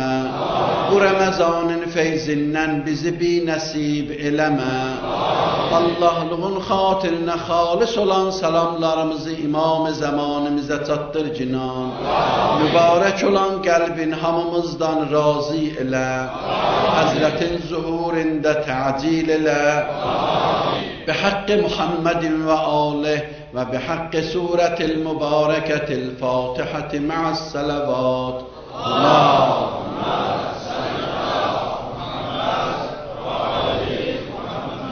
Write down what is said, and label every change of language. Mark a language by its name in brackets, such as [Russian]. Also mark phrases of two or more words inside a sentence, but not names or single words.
[Azerbaijani] Bu Ramazanın feyzindən bizi bi nəsib eləmə. Allahlığın xatirinə xalis olan salamlarımızı İmam-ı zamanımıza çatdır cinan. Mübarək olan qəlbin hamımızdan razı elə. Həzrətin zuhurində təcil elə. [Arabic] بحق محمد وآله وبحق سورة المباركة الفاتحة مع الصلوات. اللهم صل على محمد وآل محمد.